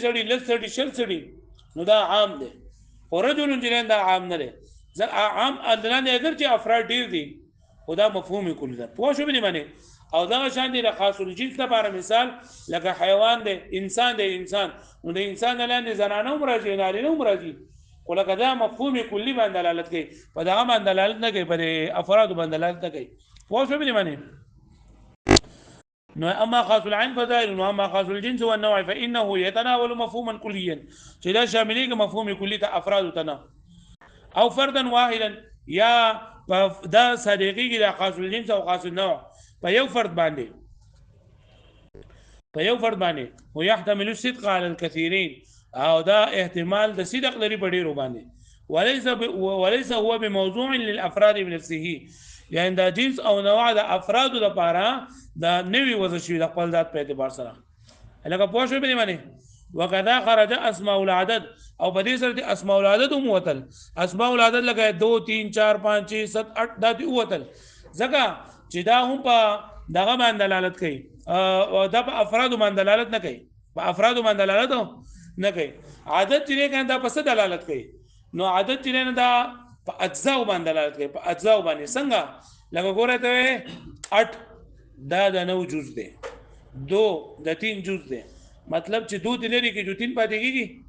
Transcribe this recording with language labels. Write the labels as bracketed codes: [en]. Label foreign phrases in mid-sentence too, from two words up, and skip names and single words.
[ps] سړي لس سړي شل سړي نو دا عام دی او رجل جنان دا عام نه دی عام ادنان اگر چې افراد ډیر دي خدا مفهوم کلی ده پوه شو به معنی او دا شان دي [ar] خاص الجنس [ps] لپاره مثال لکه حیوان دی انسان دی انسان نو د انسان لاندې زنانه هم راځي نارینه هم راځي خو لکه دا مفهوم کلی باندې دلالت کوي په دغه باندې دلالت نه کوي په افراد باندې دلالت نه کوي پوه شو به معنی نو [ar] اما خاص العين فظاهر واما خاص الجنس والنوع فانه يتناول مفهوما كليا [ps] چې دا شاملېږي مفهوم کلی ته افراد ته او [ar] فردا واحدا [ps] یا دا صدیقی دا [ar] خاص الجنس [ps] او [ar] خاص النوع [ps] په یو فرد باندې [ar] هو يحتمل الصدق على الكثيرين [ps] او دا احتمال د صدق لري په ډیرو باندې [ar] وليس هو بموضوع للافراد بنفسه [ps] يعني دا جنس او نوع د افراد لپاره دا نوی وضع شوی د خپل ذات په اعتبار سره لکه پوه شو به معنی [ar] وکذا خرج اسماء العدد [ps] او په دې سره [ar] اسماء العدد [ps] هم وتل [ar] اسماء العدد [ps] لکه 2 3 4 5 6 7 8 دا دی وتل ځکه چې دا هم په دغه باندې دلالت کوي او دا په افراد باندې دلالت نه کوي په افراد باندې دلالت نه کوي عدد چې کنه دا په څه دلالت کوي نو عدد چې نه دا په اجزاء باندې دلالت کوي په اجزاء باندې څنګه لکه ګوره ته 8 دا د 9 جز دی 2 د 3 جز دی مطلب چې 2 لري کې جو 3 پاتې کیږي